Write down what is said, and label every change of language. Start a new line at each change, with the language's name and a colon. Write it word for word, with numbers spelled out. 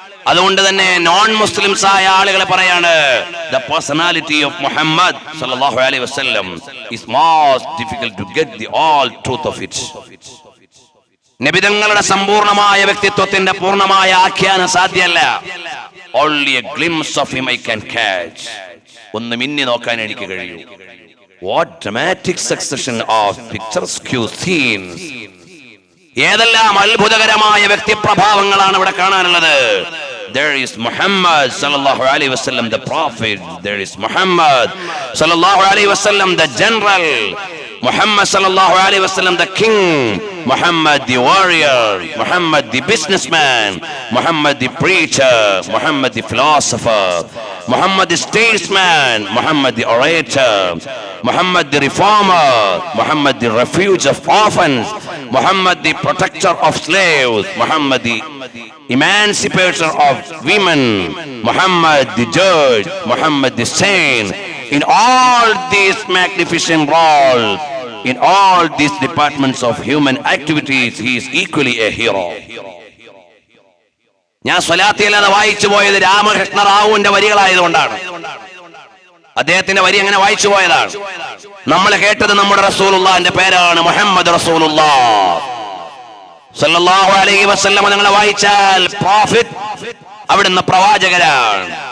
Malayalam: അതുകൊണ്ട് തന്നെ non Muslims ആയ ആളുകൾ പറയാണ്
English: The personality of Muhammad സല്ലല്ലാഹു അലൈഹി വസല്ലം is most difficult to get the all truth of it.
Malayalam: നബിതങ്ങളുടെ സമ്പൂർണമായ വ്യക്തിത്വത്തിന്റെ പൂർണ്ണമായ ആഖ്യാനം സാധ്യമല്ല.
English: Only a glimpse of him I can catch.
Malayalam: ഒന്ന് മിന്നി നോക്കാൻ എനിക്ക് കഴിയൂ.
English: What dramatic succession of picturesque scenes.
Malayalam: ഏതെല്ലാം അത്ഭുതകരമായ വ്യക്തിപ്രഭാവങ്ങളാണ് ഇവിടെ കാണാനുള്ളത്.
English: There is Muhammad sallallahu alaihi wasallam the prophet. There is Muhammad sallallahu alaihi wasallam the general. Muhammad sallallahu alaihi wasallam the king. Muhammad the warrior. Muhammad the businessman. Muhammad the preacher. Muhammad the philosopher. Muhammad the statesman. Muhammad the orator. Muhammad the reformer. Muhammad the refuge of orphans. Muhammad the protector of slaves. Muhammad the emancipator of women. Muhammad the judge. Muhammad the saint. In all these magnificent roles, in all these departments of human activities, he is equally a hero.
Malayalam: ഞാൻ സ്വലാത്തിയല്ലാതെ വായിച്ചു പോയത് രാമകൃഷ്ണ റാവുവിന്റെ വരികളായതുകൊണ്ടാണ്. അദ്ദേഹത്തിന്റെ വരി അങ്ങനെ വായിച്ചു പോയതാണ്. നമ്മൾ കേട്ടത് നമ്മുടെ റസൂലുള്ളാഹിന്റെ പേരാണ് മുഹമ്മദ് റസൂലുള്ളാഹി സല്ലല്ലാഹു അലൈഹി വസല്ലം. നിങ്ങൾ വായിച്ചാൽ പ്രോഫിറ്റ്, അവിടുന്ന് പ്രവാചകരാണ്.